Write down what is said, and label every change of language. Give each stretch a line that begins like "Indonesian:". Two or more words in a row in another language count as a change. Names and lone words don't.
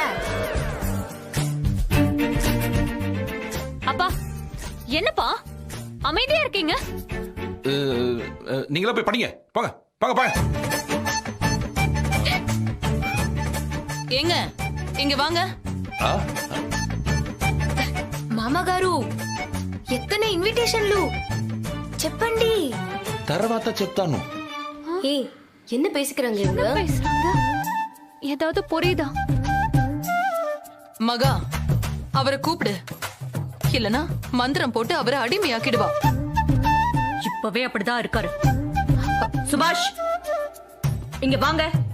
Tamil: அப்பா என்னப்பா அமைதியா இருக்கீங்க? நீங்களா போய் படிங்க. போங்க போங்க போங்க. ஏங்க இங்க வாங்க.
Telugu: మామగారు ఎత్తనే ఇన్విటేషన్లు చెప్పండి. తర్వాత చెప్తాను.
Tamil: ஏய் என்ன பேசிக்கிறாங்க இவங்க? பேசுறாங்க, ஏதாவது புரியுதா? மகா, அவரை கூப்பிடு, இல்லனா மந்திரம் போட்டு அவரை அடிமையாக்கிடுவா. இப்பவே அப்படிதான் இருக்காரு. சுபாஷ் இங்க வாங்க.